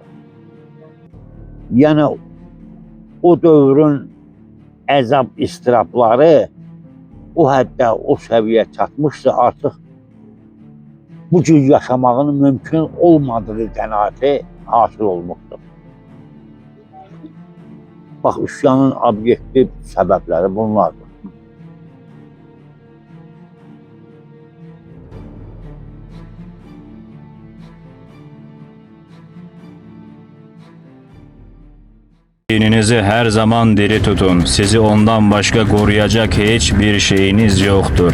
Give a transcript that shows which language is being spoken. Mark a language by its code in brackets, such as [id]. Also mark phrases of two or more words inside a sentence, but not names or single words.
[az] Yəni o dövrün əzab istirabları o həddə, o səviyyə çatmışsa artıq bu cür yaşamağın mümkün olmadığı qənaəti hasil olmuşdur. Bax, üsyanın obyektiv səbəbləri bunlardır. [tr] Dininizi her zaman diri tutun. Sizi ondan başka koruyacak hiçbir şeyiniz yoktur.